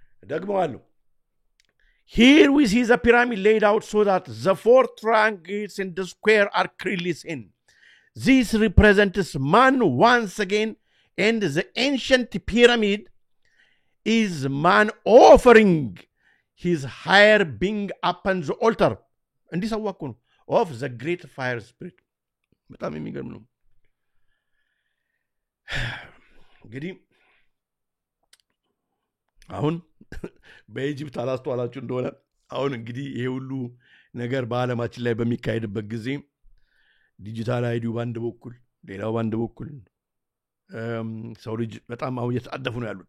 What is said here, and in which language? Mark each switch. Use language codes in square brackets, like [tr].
[en] ደግመዋለሁ Here we see the pyramid laid out so that the 4 triangles in the square are clearly seen. This represents man once again, and the ancient pyramid is man offering his higher being upon the altar. And this is of the great fire spirit. [am] በጣም የሚገርም ነው እንግዲህ አሁን በኢጂፕት አላስተዋላችሁ እንደሆነ አሁን እንግዲህ ይሄ ሁሉ ነገር በአለማችን ላይ በሚካሄድበት ጊዜ ዲጂታል አይዲው ባንድ በኩል ሌላው ባንድ በኩል ሰው ልጅ በጣም አሁን እየተጣደፉ ነው